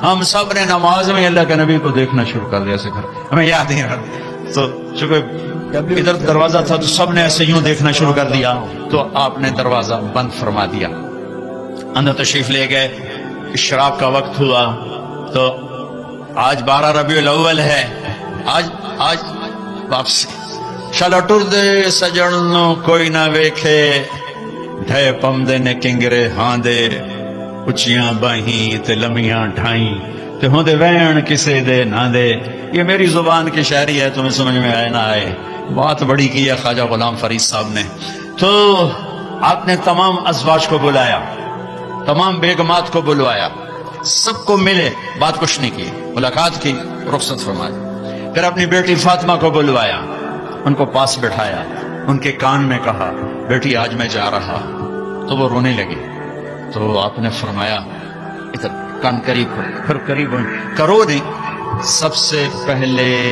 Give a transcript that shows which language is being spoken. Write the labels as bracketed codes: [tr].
[ur] ہم سب نے نماز میں اللہ کے نبی کو دیکھنا شروع کر دیا. ہمیں یاد ہی نہیں. تو چونکہ ادھر دروازہ تھا تو سب نے ایسے یوں دیکھنا شروع کر دیا. تو آپ نے دروازہ بند فرما دیا، اندر تشریف لے گئے. اشراق کا وقت ہوا تو آج 12 ربیع الاول ہے. آج واپسی [skr] شالا ٹر دے سجن کوئی نہ ویکھے، ڈھے پمدے نے کنگرے ہاں دے، اچیاں باہیں تے لمیاں ڈھائیں تے ہوندے وین کسے دے نہ دے. [ur] یہ میری زبان کی شاعری ہے، تمہیں سمجھ میں آئے نہ آئے. بات بڑی کی ہے خواجہ غلام فرید صاحب نے. تو آپ نے تمام ازواج کو بلایا، تمام بیگمات کو بلوایا سب کو ملے، بات کچھ نہیں کی، ملاقات کی، رخصت فرمائی۔ پھر اپنی بیٹی فاطمہ کو بلوایا، ان کو پاس بٹھایا، ان کے کان میں کہا بیٹی آج میں جا رہا، تو وہ رونے لگی۔ تو آپ نے فرمایا ادھر کان قریب پھر قریب کرو نہیں، سب سے پہلے